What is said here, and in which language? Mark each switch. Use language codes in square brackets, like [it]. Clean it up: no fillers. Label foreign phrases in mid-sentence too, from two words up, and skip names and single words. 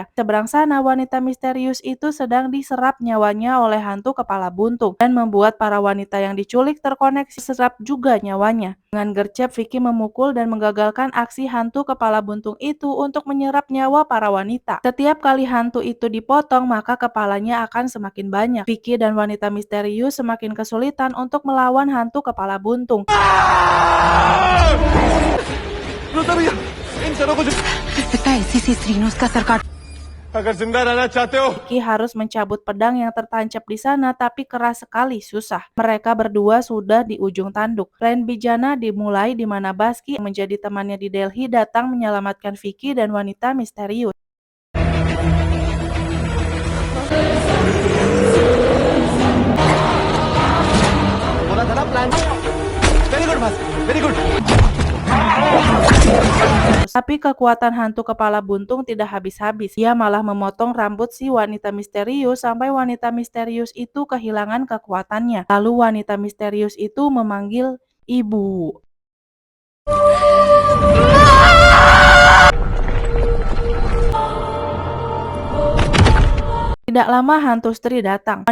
[id] Seberang sana wanita misterius itu sedang diserap nyawanya oleh hantu kepala buntung dan membuat para wanita yang diculik terkoneksi serap juga nyawanya. Dengan gercep Vicky memukul dan menggagalkan aksi hantu kepala buntung itu untuk menyerap nyawa para wanita. Setiap kali hantu itu dipotong maka kepalanya akan semakin banyak. Vicky dan wanita misterius semakin kesulitan untuk melawan hantu kepala buntung. [hi] सकता है ऐसी स्त्री ने उसका सर काट अगर जिंदा रहना चाहते हो [id] Vicky harus mencabut pedang yang tertancap di sana tapi keras sekali, susah. Mereka berdua sudah di ujung tanduk. Plan Bijana dimulai di mana Baski yang menjadi temannya di Delhi datang menyelamatkan Vicky dan wanita misterius. [hi] बोला था ना [en] plan very good [hi] बस [en] very good [id] Tapi kekuatan hantu kepala buntung tidak habis-habis. Ia malah memotong rambut si wanita misterius sampai wanita misterius itu kehilangan kekuatannya. Lalu wanita misterius itu memanggil ibu. Tidak lama hantu Stri datang.